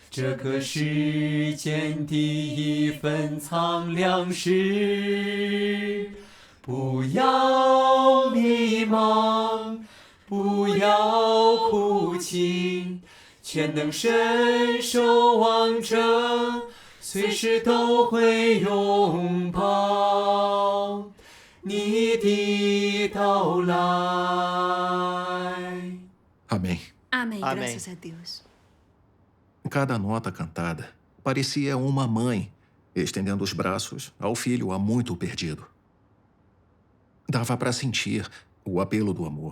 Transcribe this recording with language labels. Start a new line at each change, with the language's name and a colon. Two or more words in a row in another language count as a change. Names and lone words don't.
Chinese: 一份苍凉时，不要迷茫，不要哭泣，全能伸手望着，随时都会拥抱你的到来。
Portuguese: Amém. Amém. Amém. Graças a Deus. Cada nota cantada parecia uma mãe estendendo os braços ao filho há muito perdido. Dava para sentir o apelo do amor.